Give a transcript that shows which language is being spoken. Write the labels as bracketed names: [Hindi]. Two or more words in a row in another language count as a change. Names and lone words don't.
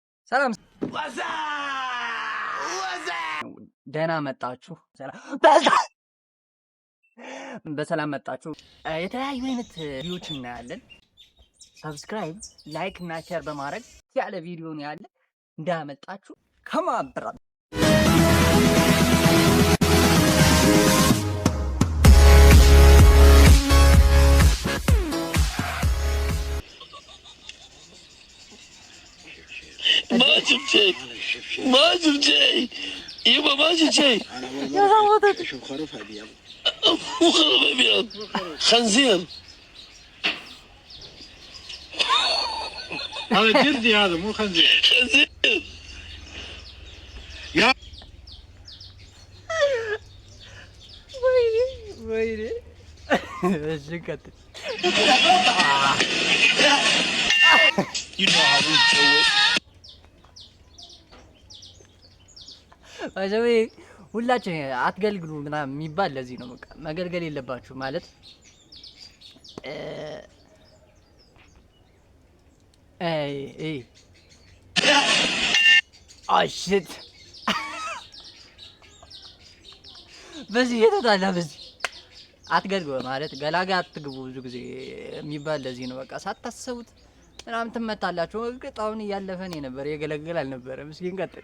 [Amharic] ሰላም ደህና መጣችሁ። በሰላም መጣችሁ። የተለያዩ አይነት ቪዲዮዎች እናያለን። ሰብስክራይብ፣ ላይክ እና ሼር በማድረግ ያለ ቪዲዮ ነው ያለ እንዳመጣችሁ ከማብራ [Arabic] ما شفت شيء ما شفت شيء يبا ما شفت شيء يا زلمه شوف خروف ابيض مو خروف ابيض خنزير هذا جلدي هذا مو خنزير خنزير يا ويلي شكت [English] You know how we do it. [Amharic] አጀቤ ሁላችን አትገልግሉ ምናምን የሚባል ለዚህ ነው። በቃ መገልገል የለባችሁ ማለት አሽት በዚህ የተጣላ በዚህ አትገልግሉ ማለት ገላጋ አትግቡ ብዙ ጊዜ የሚባል ለዚህ ነው። በቃ ሳታሰቡት ምናምን ትመታላችሁ። እርግጣውን እያለፈን ነበር የገለገል አልነበረ። ምስኪን ቀጥል